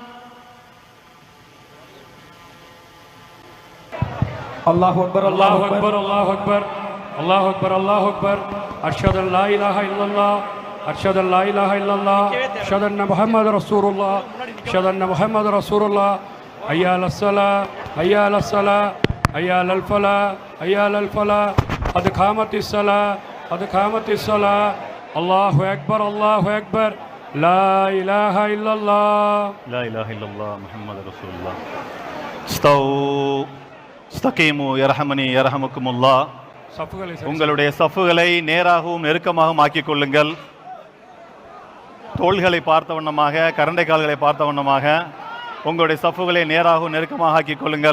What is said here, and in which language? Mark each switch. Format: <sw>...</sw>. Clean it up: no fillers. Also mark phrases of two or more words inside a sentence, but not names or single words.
<ar>الله أكبر الله أكبر الله أكبر الله أكبر الله أكبر أشهد أن لا إله إلا الله أشهد أن لا إله إلا الله أشهد أن محمد رسول الله أشهد أن محمد رسول الله حي على الصلاة حي على الصلاة حي على الفلاح حي على الفلاح قد قامت الصلاة قد قامت الصلاة الله أكبر الله أكبر لا إله إلا الله لا إله إلا الله محمد رسول الله. استووا استقيموا يرحمني يرحمكم الله.</ar> <ta>சஃப்களை உங்களுடைய சஃப்புகளை நேராகவும் நெருக்கமாகவும் ஆக்கிக் கொள்ளுங்கள். தோள்களை பார்த்த வண்ணமாக, கரண்டை கால்களை பார்த்த வண்ணமாக உங்களுடைய சஃப்புகளை நேராகவும் நெருக்கமாக ஆக்கிக் கொள்ளுங்கள்.</ta>